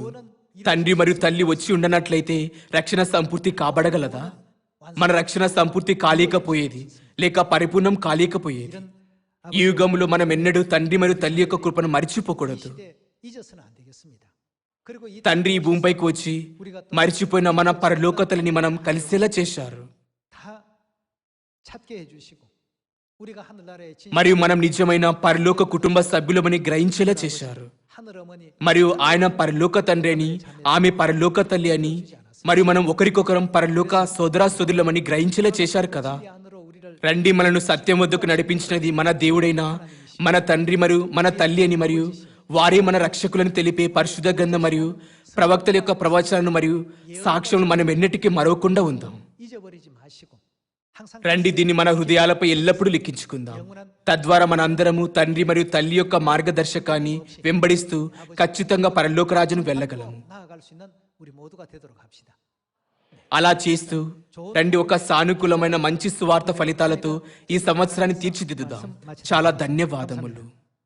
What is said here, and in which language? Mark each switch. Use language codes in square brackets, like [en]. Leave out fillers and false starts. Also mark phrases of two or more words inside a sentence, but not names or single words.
[te] తండ్రి మరియు తల్లి వచ్చి ఉండనట్లయితే రక్షణ సంపూర్తి కాబడగలదా? మన రక్షణ సంపూర్తి కాలేకపోయేది, లేక పరిపూర్ణం కాలేకపోయేది. ఈ యుగంలో మనం ఎన్నడూ తండ్రి మరియు తల్లి యొక్క కృపను మరిచిపోకూడదు. [ko] 시대 잊어서는 안 되겠습니다. 그리고 이 [te] తండ్రి ఈ భూమిపైకి వచ్చి మరిచిపోయిన మన పరలోక తల్లిని మనం కలిసేలా చేశారు. [ko] 다 찾게 해주시고 우리가 하늘나라의 진 [te] మరియు మనం నిజమైన పరలోక కుటుంబ సభ్యులమని గ్రహించేలా చేశారు. [ko] 하늘 어머니 [te] మరియు ఆయన పరలోక తండ్రి అని, ఆమె పరలోక తల్లి అని, మరియు మనం ఒకరికొకరం పరలోక సోదరా సోదరులమని గ్రహించేలా చేశారు కదా. [ko] 이 안으로 우리를 [te] రండి, మనను సత్యం వద్దకు నడిపించినది మన దేవుడైన మన తండ్రి మరియు మన తల్లి అని, మరియు వారే మన రక్షకులను తెలిపే పరిశుద్ధ గ్రంథం మరియు ప్రవక్తల యొక్క ప్రవచనాలను మరియు సాక్ష్యం మనం ఎన్నటికీ మరవకుండా ఉందాం. [ko] 잊어버리지 마시고 항상 [te] రండి, దీన్ని మన హృదయాలపై ఎల్లప్పుడూ లిఖించుకుందాం. తద్వారా మన అందరము తండ్రి మరియు తల్లి యొక్క మార్గదర్శకాన్ని వెంబడిస్తూ ఖచ్చితంగా పరలోక రాజ్యం వెళ్ళగలము. [ko] 나아갈 수 있는 우리 모두가 되도록 합시다. [te] అలా చేస్తూ రండి, ఒక సానుకూలమైన మంచి సువార్త ఫలితాలతో ఈ సంవత్సరాన్ని తీర్చిదిద్దుదాం. చాలా ధన్యవాదములు.